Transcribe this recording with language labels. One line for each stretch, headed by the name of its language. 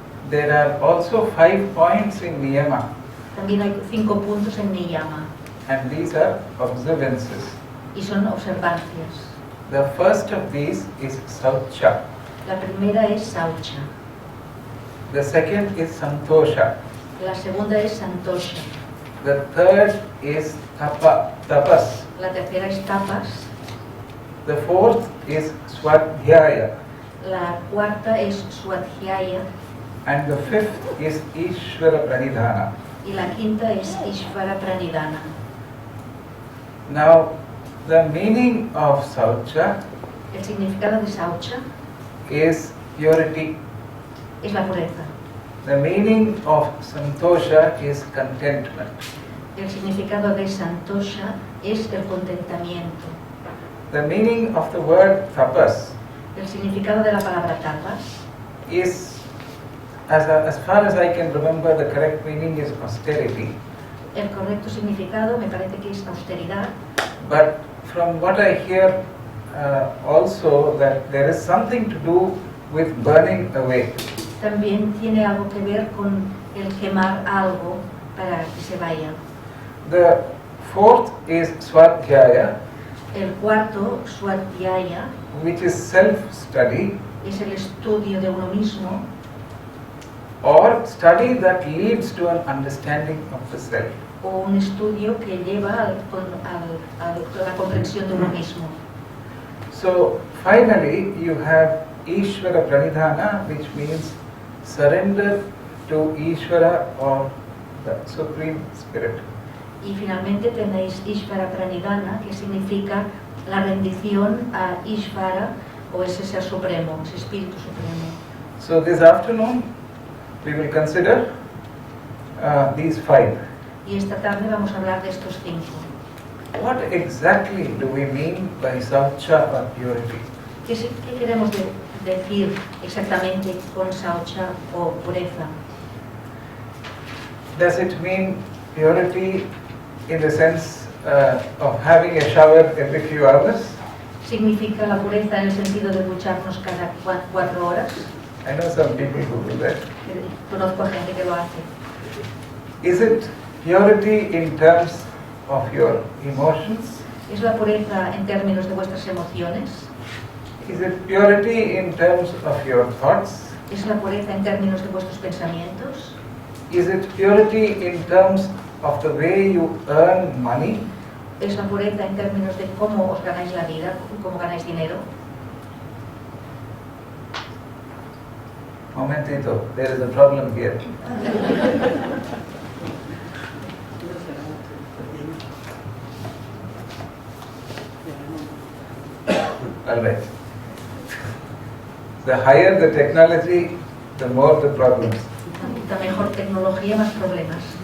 English: There are also 5 points in Niyama,
Spanish: También hay 5 puntos en Niyama
English: and these are observances.
Spanish: y son observancias.
English: The first of these is Saucha.
Spanish: La primera es Saucha,
English: The second is Santosha.
Spanish: la segunda es Santosha,
English: The third is Tapas.
Spanish: la tercera es Tapas,
English: The fourth is Swadhyaya.
Spanish: la cuarta es Swadhyaya
English: And the fifth is Ishvara Pranidhana.
Spanish: y la quinta es Ishvara Pranidhana.
English: Now, the meaning of Saucha
Spanish: El significado de Saucha
English: is purity.
Spanish: es la pureza.
English: The meaning of Santosha is contentment.
Spanish: El significado de Santosha es el contentamiento.
English: The meaning of the word tapas
Spanish: El significado de la palabra tapas,
English: is, as far as I can remember, the correct meaning is austerity.
Spanish: El correcto significado me parece que es austeridad,
English: but from what I hear also that there is something to do with burning away.
Spanish: también tiene algo que ver con el quemar algo para que se vaya.
English: The fourth is Swadhyaya,
Spanish: El cuarto, Swadhyaya,
English: which is self-study
Spanish: es el estudio de uno mismo
English: or study that leads to an understanding of the self.
Spanish: o un estudio que lleva a la comprensión de uno mismo.
English: So finally you have Ishvara Pranidhana, which means surrender to Ishvara or the Supreme Spirit.
Spanish: Y finalmente tenéis Ishvara Pranidhana, que significa la rendición a Ishvara o ese ser supremo, ese espíritu supremo.
English: So this afternoon we will consider these five.
Spanish: Y esta tarde vamos a hablar de estos 5.
English: What exactly do we mean by Saucha or purity?
Spanish: ¿Qué queremos decir exactamente con Saucha o pureza?
English: Does it mean purity in the sense of having a shower every few hours?
Spanish: ¿Significa la pureza en el sentido de ducharnos cada 4 horas?
English: I know some people who do that.
Spanish: Conozco a gente que lo hace.
English: Is it purity in terms of your emotions?
Spanish: ¿Es la pureza en términos de vuestras emociones?
English: Is it purity in terms of your thoughts?
Spanish: ¿Es la pureza en términos de vuestros pensamientos?
English: Is it purity in terms of the way you earn money?
Spanish: ¿Es la pureza en términos de cómo os ganáis la vida, cómo ganáis dinero?
English: Momentito, there is a problem here. All right. The higher the technology, the more the problems.
Spanish: La mejor tecnología, más problemas.